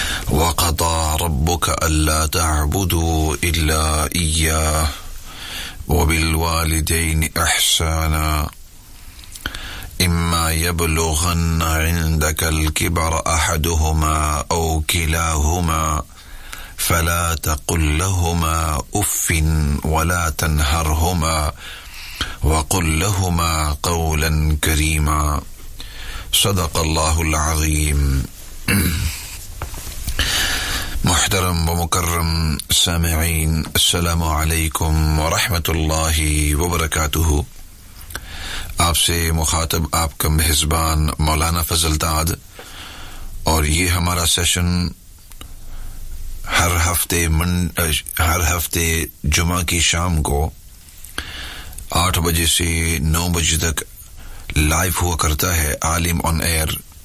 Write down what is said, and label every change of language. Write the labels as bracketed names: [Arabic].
[Arabic] وقضى ربك ألا تعبدوا إلا إياه وبالوالدين إحسانا إما يبلغن عندك الكبر أحدهما أو كلاهما فلا تقل لهما أف ولا تنهرهما وقل لهما قولا كريما صدق الله العظيم. محترم ومكرم سامعين السلام عليكم ورحمة الله وبركاته. [Hindi] आपसे मुखातब आपका मेहजबान मौलाना फजलदाद और ये हमारा सेशन हर हफ्ते जुमा की शाम को 8 बजे से 9 बजे तक लाइव हुआ करता है आलिम ऑन एयर